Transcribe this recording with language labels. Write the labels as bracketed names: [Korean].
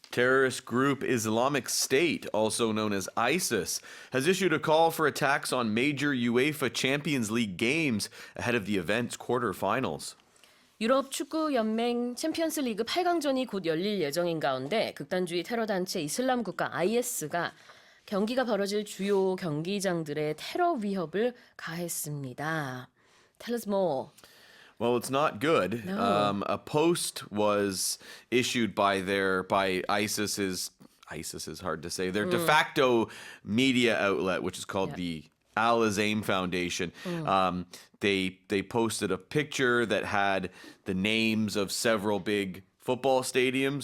[English] Terrorist group Islamic State, also known as ISIS, has issued a call for attacks on major UEFA Champions League games ahead of the event's quarterfinals. [Korean] 유럽축구연맹 챔피언스 리그 8강전이 곧 열릴 예정인 가운데 극단주의 테러단체 이슬람국가 IS가 경기가 벌어질 주요 경기장들에 테러 위협을 가했습니다. [English] Tell us more. Well, it's not good. No. A post was issued by ISIS is hard to say. Their de facto media outlet, which is called the Al Azim Foundation. They posted a picture that had the names of several big football stadiums.